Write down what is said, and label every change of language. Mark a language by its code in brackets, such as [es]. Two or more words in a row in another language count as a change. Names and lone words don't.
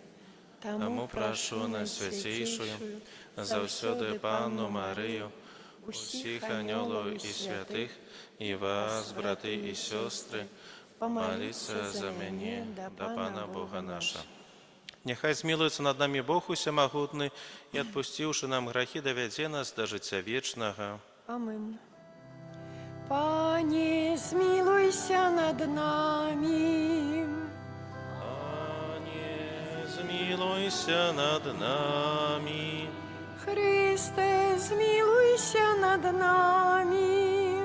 [be] Таму прашу найсвяцейшую, заўсёды Панну Марыю, усіх анёлаў і святых, і вас, браты і сёстры, моліться за мяне да Пана Бога наша. Няхай змілуецца над намі Бог усемагутны і, адпусціўшы нам грахі, давядзе нас да жыцця вечнага. [uk] Амин. Пане, змилуйся над нами. Пане, змілуйся над нами. Христе, змилуйся над нами.